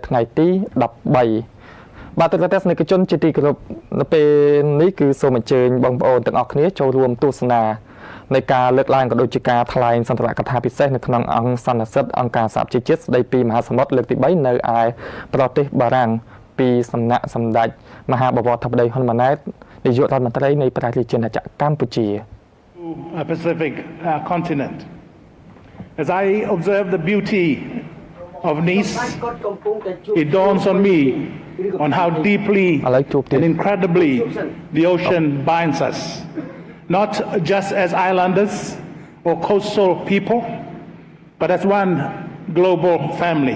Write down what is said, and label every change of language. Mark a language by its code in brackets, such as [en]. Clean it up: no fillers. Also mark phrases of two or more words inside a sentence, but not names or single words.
[km] ថ្ងៃទី13បាទទស្សនិកជនជាទីគោរពនៅពេលនេះគឺសូមអញ្ជើញបងប្អូនទាំងអស់គ្នាចូលរួមទស្សនានៃការលើកឡើងក៏ដូចជាការថ្លែងសន្ទរកថាពិសេសនៅក្នុងអង្គសន្និសីទអង្គការសហប្រជាជាតិស្ដីពីមហាសមុទ្រលើកទី3នៅឯប្រទេសបារាំងពីសំណាក់សម្ដេចមហាបវរធិបតីហ៊ុនម៉ាណែតនាយករដ្ឋមន្ត្រីនៃប្រទេសជាតិកម្ពុជា [en] Pacific continent. As I observe the beauty of Nice, it dawns on me on how deeply and incredibly the ocean binds us, not just as islanders or coastal people, but as one global family.